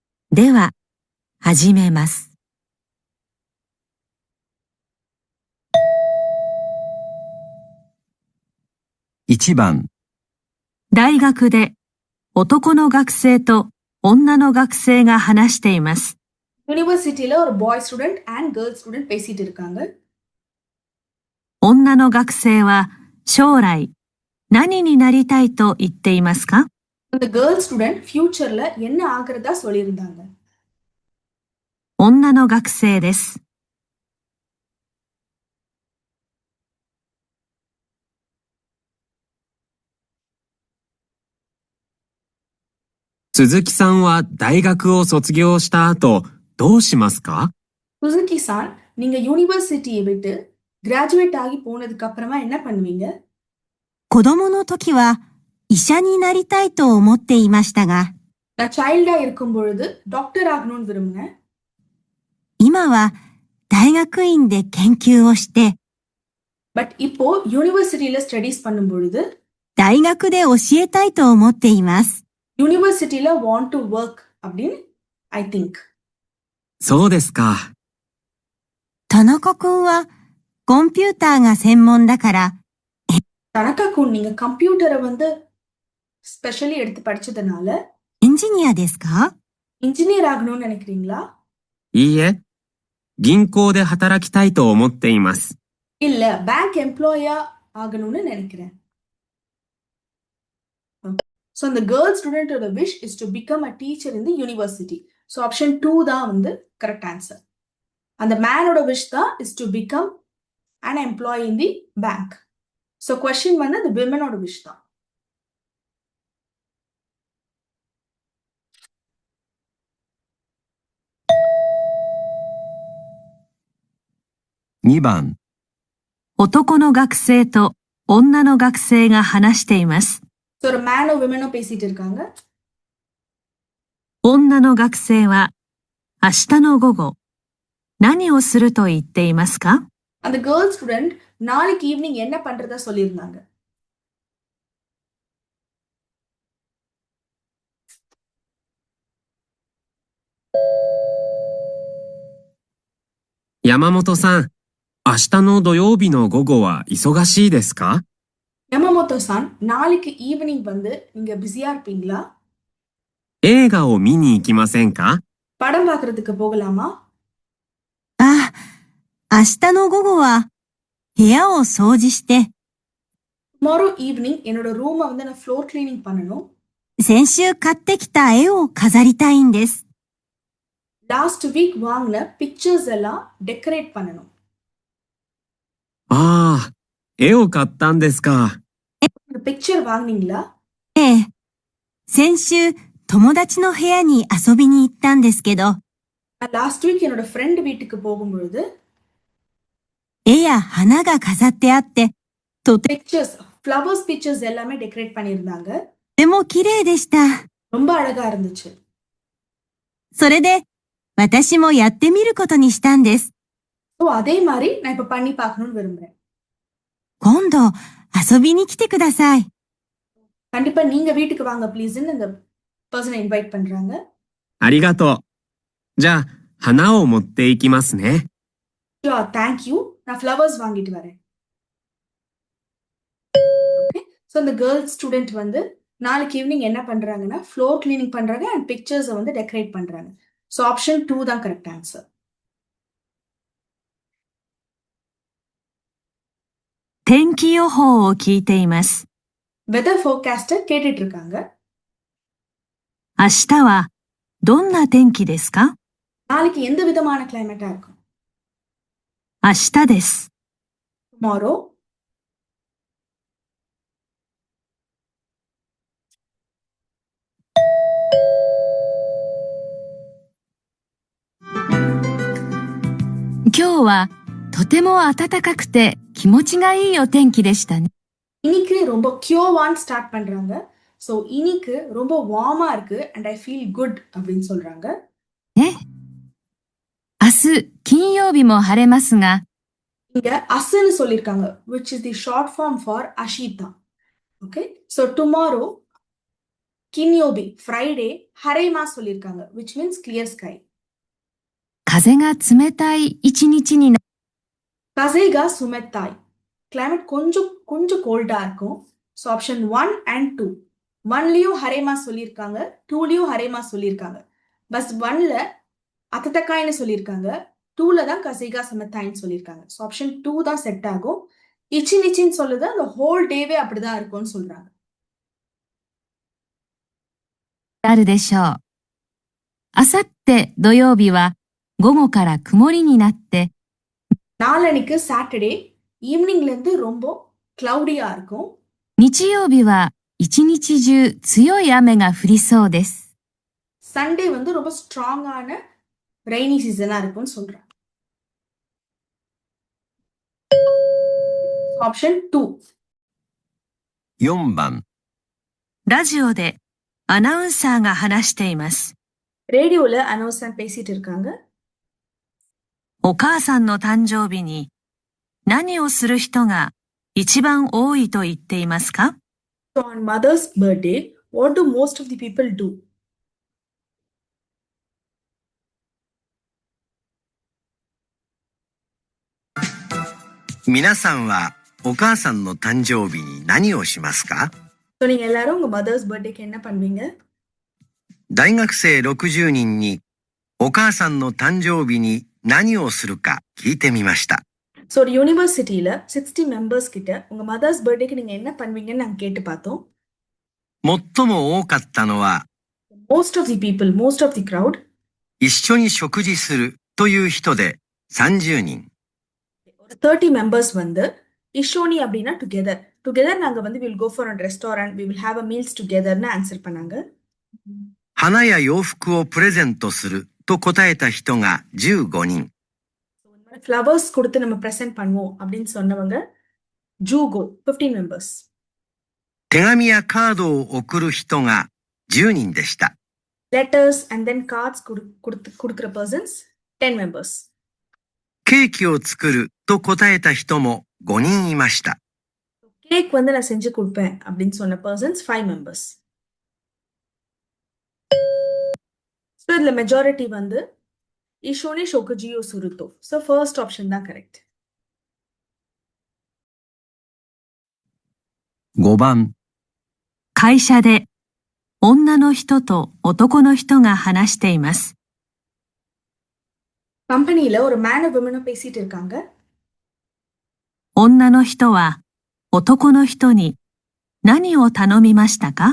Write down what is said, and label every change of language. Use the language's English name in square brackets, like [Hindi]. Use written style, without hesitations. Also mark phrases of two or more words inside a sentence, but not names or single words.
[Japanese] では、始めます。 1番、大学で男の学生と女の学生が話しています。 [Tamil] யூனிவர்சிட்டியில ஒரு [English] boy student and girl student [Tamil] பேசிட்டு இருக்காங்க. [Japanese] 女の学生は将来何になりたいと言っていますか？ [Tamil] இந்த [English] girl student [Tamil] ஃபியூச்சர்ல என்ன ஆகுறதா சொல்லியிருந்தாங்க. [Japanese] 女の学生です。鈴木さんは大学を卒業した後、どうしますか？ [Tamil] சுசுகி சான், நீங்க யூனிவர்சிட்டியை விட்டு கிராஜுவேட் ஆகி போனதுக்கு அப்புறமா என்ன பண்ணுவீங்க? [Japanese] 子供の時は医者になりたいと思っていましたが、 [Tamil] நான் சைல்டா இருக்கும் பொழுது டாக்டர் ஆகணும்னு விரும்பினேன். [Japanese] 今は大学院で研究をして、 [Tamil] பட் இப்போ யூனிவர்சிட்டியில ஸ்டடீஸ் பண்ணும் பொழுது [Japanese] 大学で教えたいと思っています。 [English] யூனிவர்சிட்டியில want to work அப்படின்னு I think. [Japanese] そうですか。田中くんはコンピューターが専門だから、 [Tamil] தனக்கா குன், நீங்க கம்ப்யூட்டரை வந்து ஸ்பெஷலி எடுத்து படிச்சதுனால [Japanese] エンジニアですか？ [Tamil] இன்ஜினியர் ஆகணும்னு நினைக்கிறீங்களா? [Japanese] いいえ、銀行で働きたいと思っています。 [Tamil] இல்ல [English] bank employee [Tamil] ஆகணும்னு நினைக்கிறேன். [English] So the girl studentோட wish is to become a teacher in the university. So option 2 [Tamil] தான் வந்து [English] correct answer. [Tamil] அந்த மேனோட [English] wish தான் is to become an employee in the bank. So question வந்து the womenோட wish தான். [Japanese] 2 番、男の学生と女の学生が話しています。 [Tamil] So ஒரு மேனோ womenோ பேசிட்டு இருக்காங்க. [Japanese] 女の学生は明日の午後何をすると言っていますか？ [Tamil] அந்த [English] girl student [Tamil] நாளைக்கு ஈவினிங் என்ன பண்றதா சொல்லியிருந்தாங்க. [Japanese] 山本さん、明日の土曜日の午後は忙しいですか？ [Tamil] 山本さん、நாளைக்கு ஈவினிங் வந்து நீங்க பிஸியா இருப்பீங்களா? [Japanese] 映画を見に行きませんか？ [Tamil] படம் பார்க்கறதுக்கு போகலாமா? [Japanese] あ、明日の午後は部屋を掃除して、 [English] tomorrow evening [Tamil] என்னோட ரூமை வந்து நான் [English] floor cleaning [Tamil] பண்ணணும். [Japanese] 先週買ってきた絵を飾りたいんです。 [English] last week [Tamil] வாங்கின பிக்சர்ஸ் எல்லாம் டெக்கரேட் பண்ணணும். [Japanese] ああ、絵を買ったんですか。 [Tamil] பிக்சர் வாங்குனீங்களா? [Japanese] ええ、先週友達の部屋に遊びに行ったんですけど、 [English] last week [Tamil] என்னோட ஃப்ரெண்ட் வீட்டுக்கு போகும்பொழுது [Japanese] 絵や花が飾ってあって、とて [English] pictures flowers pictures [Tamil] எல்லாமே டெக்கரேட் பண்ணியிருந்தாங்க. [Japanese] も綺麗でした。 [Tamil] ரொம்ப அழகா இருந்துச்சு. [Japanese] それで、私もやってみることにしたんです。 [Tamil] ஸோ அதே மாதிரி நான் இப்ப பண்ணி பார்க்கணும்னு விரும்புறேன். [Japanese] 今度、遊びに来てください。 [Tamil] கண்டிப்பா நீங்க வீட்டுக்கு வாங்க ப்ளீஸ்ன்னு இந்த பர்சனை இன்வைட் பண்றாங்க. [Japanese] ありがとう。じゃあ、花を持っていきますね。 [English] Sure, thank you. [Tamil] நான் ஃப்ளவர்ஸ் வாங்கிட்டு வரேன். ஓகே, ஸோ இந்த [English] girl student [Tamil] வந்து நாளைக்கு ஈவினிங் என்ன பண்றாங்கன்னா [English] floor cleaning [Tamil] பண்றாங்க [English] and pictures [Tamil] வந்து டெக்கரேட் பண்றாங்க. ஸோ ஆப்ஷன் 2 தான் [English] correct answer. [Japanese] 天気予報を聞いています。 [English] weather forecaster [Tamil] கேட்டுட்டு இருக்காங்க. [Japanese] 明日はどんな天気ですか？ [Tamil] நாளைக்கு எந்த விதமான கிளைமேட்டா இருக்கும்? [Japanese] 明日です。 [English] tomorrow. [Japanese] 今日はとても暖かくて気持ちがいいお天気でしたね。 [Tamil] இன்னைக்கு ரொம்ப கியூவான் ஸ்டார்ட் பண்றாங்க. ஸோ இன்னைக்கு ரொம்ப வார்மா இருக்கு அண்ட் [English] I feel good [Tamil] அப்படின்னு சொல்றாங்க. [Japanese] ね。明日金曜日も晴れますが、 [Tamil] இங்க அஸ்ன்னு சொல்லியிருக்காங்க [English] which is the short form for [Tamil] அஷிதா. ஓகே, ஸோ tomorrow கின்யோபி ஃப்ரைடே, ஹரேமா சொல்லியிருக்காங்க [English] which means clear sky. [Tamil] 風が冷たい一日にな、 [Japanese] 風が冷たい [Tamil] climate கொஞ்சம் கோல்டா இருக்கும். ஸோ ஆப்ஷன் 1 and 2 1லயும் ஹரேமா சொல்லியிருக்காங்க, 2லயும் ஹரேமா சொல்லியிருக்காங்க. பஸ் 1ல அத்தத்தக்காய்னு சொல்லியிருக்காங்க, 2ல தான் [Japanese] 風が冷たい [Tamil] சொல்லியிருக்காங்க. ஸோ ஆப்ஷன் 2 தான் செட் ஆகும். இச்சின்னு சொல்லுது அந்த [English] whole day [Tamil] அப்படிதான் இருக்கும்னு சொல்றாங்க. [Japanese] なるでしょう。あさって土曜日は午後から曇りになって、 [Tamil] நாளன்னைக்கு [English] Saturday evening [Tamil] இருந்து ரொம்ப கிளவுடியா இருக்கும். [Japanese] 日曜日は一日中強い雨が降りそうです。 [Tamil] சண்டே வந்து ரொம்ப ஸ்ட்ராங்கான [English] rainy season [Tamil] இருக்கும்னு சொல்றாங்க. ஆப்ஷன் 2 [Japanese] 4 番ラジオでアナウンサーが話しています。 [Tamil] ரேடியோல அனௌன்ஸ்மெண்ட் பேசிட்டு இருக்காங்க. [Japanese] お母さんの誕生日に何をする人が一番多いと言っていますか？ [English] So on mother's birthday, what do most of the people do? [Japanese] 皆さんはお母さんの誕生日に何をしますか？ [Tamil] So நீங்க எல்லாரும் உங்க [English] mother's birthdayக்கு [Tamil] என்ன பண்ணுவீங்க? [Japanese] 大学生60人にお母さんの誕生日に何をするか聞いてみました。 [Tamil] So ஒரு யூனிவர்சிட்டியில 60 மெம்பர்ஸ் கிட்ட உங்க [English] mother's birthday [Tamil] நீங்க என்ன பண்ணுவீங்கன்னு நாங்க கேட்டு பார்த்தோம். [Japanese] 最も多かったのは [English] Most of the people, most of the crowd, [Japanese] 一緒に食事するという人で30人。 [Tamil] ஒரு 30 மெம்பர்ஸ் வந்து இஷோனி அப்படின்னா டுகெதர். [English] together [Tamil] நாங்க வந்து [English] will go for a restaurant, we will have a meals together [Tamil] ஆன்சர் பண்ணாங்க. [English] 花や洋服をプレゼントすると答えた人が15人。 [Tamil] ஃப்ளவர்ஸ் கொடுத்து நம்ம ப்ரெசென்ட் பண்ணுவோம் அப்படின்னு சொன்னவங்க ஜூகோ 15 மெம்பர்ஸ். 手紙やカードを送る人が10人でした。 [English] letters and then cards [Tamil] கொடுக்குற பர்சன்ஸ் 10 மெம்பர்ஸ். ケーキを作ると答えた人も5人いました。 கேக் வந்து நான் செஞ்சு கொடுப்பேன் அப்படின்னு சொன்ன பர்சன்ஸ் 5 மெம்பர்ஸ். ஸோ இதுல மெஜாரிட்டி வந்து [Japanese] 一緒に食事をすると. [Tamil] ஸோ [English] first option [Tamil] தான் கரெக்ட். [Japanese] 5 番会社で女の人と男の人が話しています。 [Tamil] கம்பெனியில ஒரு மேனும் விமனும் பேசிட்டு இருக்காங்க. [Japanese] 女の人は男の人に何を頼みましたか？